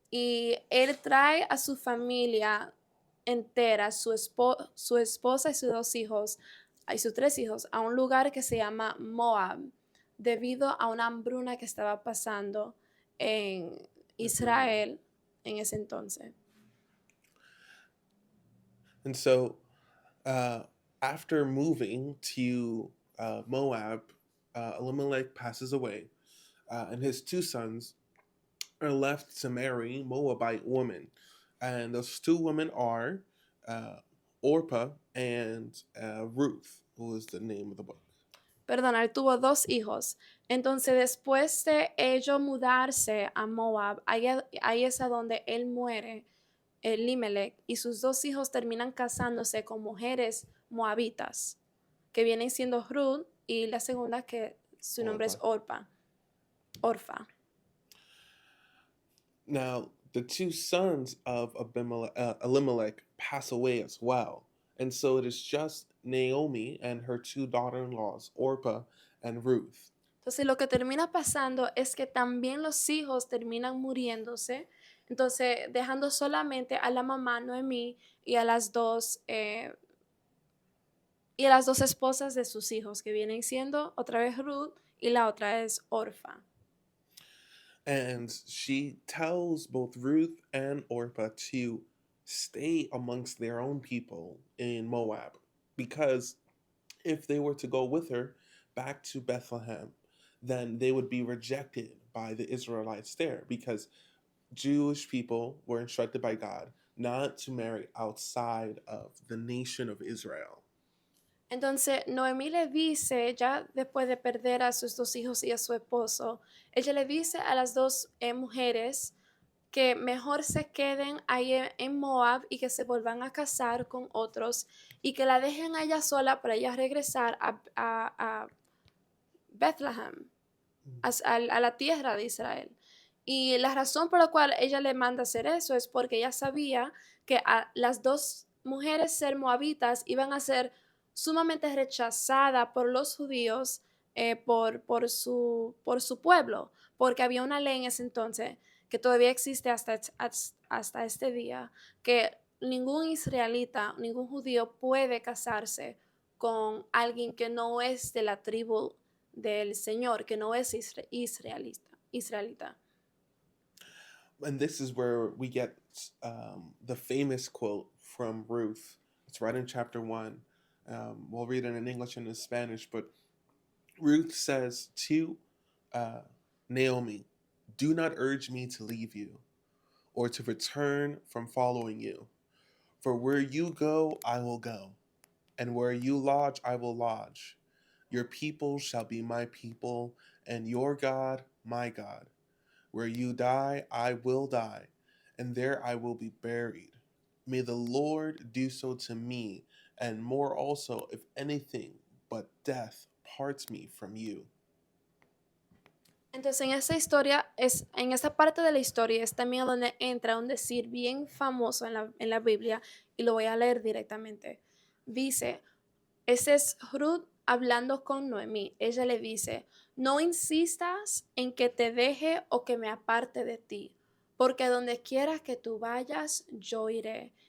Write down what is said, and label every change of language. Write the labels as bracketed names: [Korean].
[Spanish] y él trae a su familia entera, su esposa y sus 2 hijos, y sus 3 hijos, a un lugar que se llama Moab, debido a una hambruna que estaba pasando en Israel en ese entonces. [English] And so after moving to Moab, Elimelech passes away, and his 2 sons are left to marry Moabite women. And those 2 women are Orpah and Ruth, who is the name of the book. [Spanish] Perdona, él tuvo 2 hijos. Entonces, después de ellos mudarse a Moab, ahí es a donde él muere, Elimelech, y sus 2 hijos terminan casándose con mujeres moabitas, que vienen siendo Ruth y la segunda que su nombre es Orfa. [English] Now, the 2 sons of Elimelech pass away as well. And so it is just Naomi and her 2 daughter-in-laws, Orpah and Ruth. [Spanish] Entonces, lo que termina pasando es que también los hijos terminan muriéndose, entonces dejando solamente a la mamá Noemí y a las dos esposas de sus hijos, que vienen siendo otra vez Ruth y la otra es Orfa. [English] And she tells both Ruth and Orpah to stay amongst their own people in Moab, because if they were to go with her back to Bethlehem, then they would be rejected by the Israelites there, because Jewish people were instructed by God not to marry outside of the nation of Israel. [Spanish] Entonces, Noemí le dice, ya después de perder a sus 2 hijos y a su esposo, ella le dice a las 2 mujeres que mejor se queden ahí en Moab y que se vuelvan a casar con otros y que la dejen a ella sola para ella regresar a Bethlehem, a la tierra de Israel. Y la razón por la cual ella le manda hacer eso es porque ella sabía que a las 2 mujeres ser moabitas iban a ser sumamente rechazadas por los judíos, por su pueblo, porque había una ley en ese entonces que todavía existe hasta este día, que ningún israelita, ningún judío puede casarse con alguien que no es de la tribu del Señor, que no es israelita. [English] And this is where we get the famous quote from Ruth. It's right in chapter 1. We'll read it in English and in Spanish, but Ruth says to Naomi, "Do not urge me to leave you or to return from following you. For where you go, I will go, and where you lodge, I will lodge. Your people shall be my people, and your God, my God. Where you die, I will die, and there I will be buried. May the Lord do so to me, and more also, if anything but death parts me from you." [Spanish] Entonces, en esa parte de la historia es también donde entra un decir bien famoso en la Biblia, y lo voy a leer directamente. Dice, ese es Ruth hablando con Noemí. Ella le dice, no insistas en que te deje o que me aparte de ti, porque donde quiera que tú vayas, yo iré,